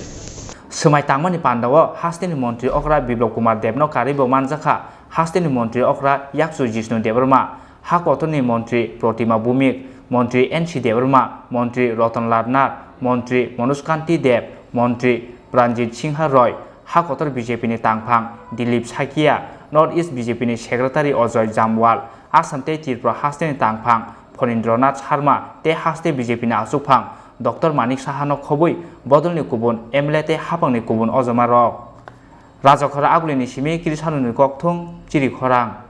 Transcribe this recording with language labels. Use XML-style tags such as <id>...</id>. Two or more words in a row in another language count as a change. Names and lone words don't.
<trp>সময় তাংমানি পান্ডাও হাস্তিনি মন্ত্রী অকরা বিপ্লব কুমার দেবনো কারিব মানজাখা হাস্তিনি মন্ত্রী অকরা ইয়াকসু জিষ্ণু দেববর্মা, হাকতনি মন্ত্রী প্রতিমা ভৌমিক, মন্ত্রী এনসি দেববর্মা, মন্ত্রী রতনলাল নাথ, মন্ত্রী মনোজকান্তি দেব, মন্ত্রী প্রাণজিৎ সিংহা রয়, হাকতর বিজেপিনি तांफां दिलीप साइकिया, नर्थ इस्ट बिजेपिनि सेक्रेटारि अजय जामवाल, आसाम ते त्रिपुरा हास्तेनि तांफां फणीन्द्रनाथ शर्मा ते हास्ते बिजेपिनि आसुफां, डॉक्टर मानिक साहानो खबुई बदलनि गुबुन एमएलए ते हाफांनि गुबुन अजमा रक राजाखरा आगुलिनि सिमि किरिसानुनि गकथुं चिरि खरां</trp>